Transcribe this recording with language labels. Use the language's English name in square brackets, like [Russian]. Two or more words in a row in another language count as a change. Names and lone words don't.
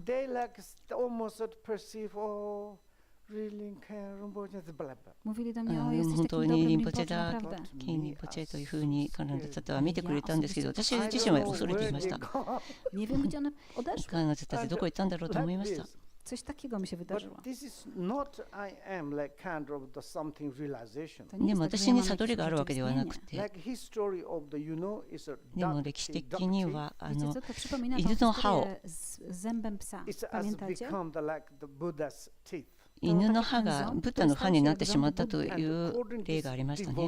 [Japanese] 本当にリンポチェだ、キンリンポチェというふうに彼女たちは見てくれたんですけど、私自身は恐れていました。彼女たちどこ行ったんだろうと思いました。 [Polish] Coś takiego mi się wydarzyło. [Japanese] でも私に悟りがあるわけではなくて、でも歴史的には犬の歯を、犬の歯がブッダの歯になってしまったという例がありましたね。